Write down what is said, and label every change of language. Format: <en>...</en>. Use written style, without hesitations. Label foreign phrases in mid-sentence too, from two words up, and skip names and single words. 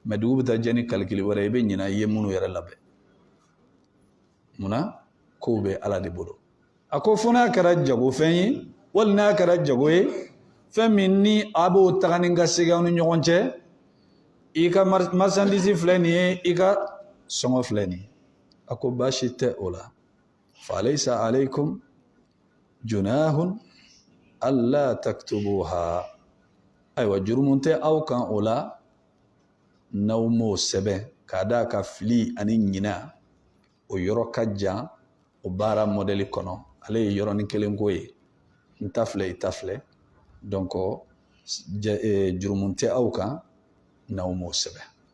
<bm>mais dugu bɛ taa jɛ ni calcul wɛrɛ i bɛ ɲina i ye minnu yɛrɛ labɛn munna kow bɛ Ala de bolo a ko fo n'a kɛra jagofɛn ye wali n'a kɛra jago ye fɛn min ni a b'o taga ni ka segin aw ni ɲɔgɔn cɛ i ka marchandise filɛ nin ye i ka sɔngɔ filɛ nin ye a ko baasi tɛ o la</bm> <ar>فليس عليكم جناح ألا تكتبوها</ar> <bm>ayiwa jurumu tɛ aw kan o la n'aw m'o sɛbɛn k'a d'a ka fili ani ɲina o yɔrɔ ka jan o baara modèle kɔnɔ ale ye yɔrɔnin kelen ko ye n ta filɛ i ta filɛ donc jurumu tɛ aw kan n'aw m'o sɛbɛn</bm>